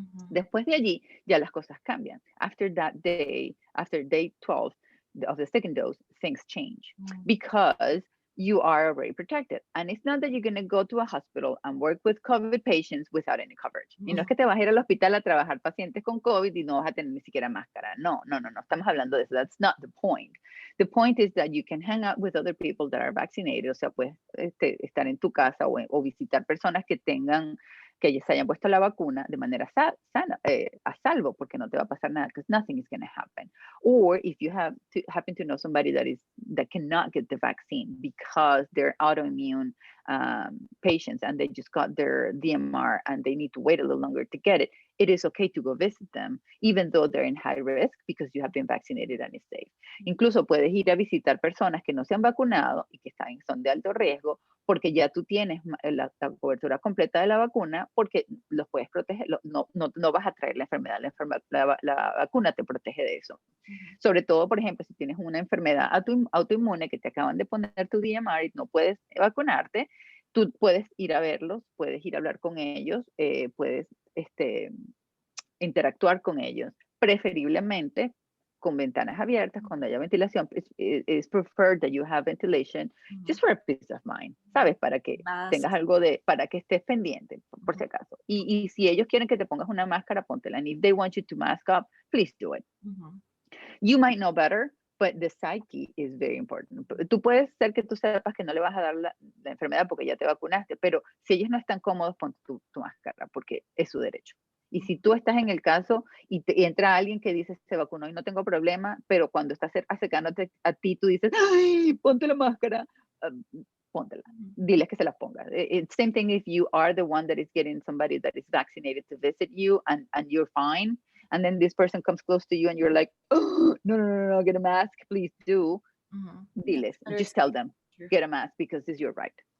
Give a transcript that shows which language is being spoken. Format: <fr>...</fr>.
<es>Después de allí, ya las cosas cambian.</es> <en>After day 12 of the second dose, things change because you are already protected. And it's not that you're going to go to a hospital and work with COVID patients without any coverage.</en> <es>Y no es que te vas a ir al hospital a trabajar pacientes con COVID y no vas a tener ni siquiera máscara. No. Estamos hablando de eso.</es> <en>That's not the point. The point is that you can hang out with other people that are vaccinated.</en> <es>O sea, puedes estar en tu casa o visitar personas que se hayan puesto la vacuna de manera a salvo, porque no te va a pasar nada,</es> <en>because nothing is going to happen. Or if you happen to know somebody that cannot get the vaccine because they're autoimmune patients and they just got their DMR and they need to wait a little longer to get it, it is okay to go visit them, even though they're in high risk because you have been vaccinated and it's safe.</en> <es>Incluso puedes ir a visitar personas que no se han vacunado y que son de alto riesgo, porque ya tú tienes la cobertura completa de la vacuna, porque los puedes proteger, no vas a traer la enfermedad, la vacuna te protege de eso. Sobre todo, por ejemplo, si tienes una enfermedad autoinmune que te acaban de poner tu DMR y no puedes vacunarte, tú puedes ir a verlos, puedes ir a hablar con ellos, puedes interactuar con ellos, preferiblemente con ventanas abiertas, cuando haya ventilación.</es> <en>It's preferred that you have ventilation, just for a peace of mind,</en> <es>¿sabes? Para que tengas algo para que estés pendiente, por si acaso. Y si ellos quieren que te pongas una máscara, póntela.</es> <en>And if they want you to mask up, please do it. You might know better, but the psyche is very important.</en> <es>Tú puedes ser que tú sepas que no le vas a dar la enfermedad porque ya te vacunaste, pero si ellos no están cómodos, pon tu máscara, porque es su derecho. Y si tú estás en el caso y entra alguien que dice se vacunó y no tengo problema, pero cuando estás acercándote a ti, tú dices, ¡ay, ponte la máscara! Póntela. Diles que se las ponga.</es> <en>It's same thing if you are the one that is getting somebody that is vaccinated to visit you and you're fine. And then this person comes close to you and you're like, oh, no, get a mask, please do.</en> <es>Diles,</es> <en>just tell them, get a mask because it's your right.</en>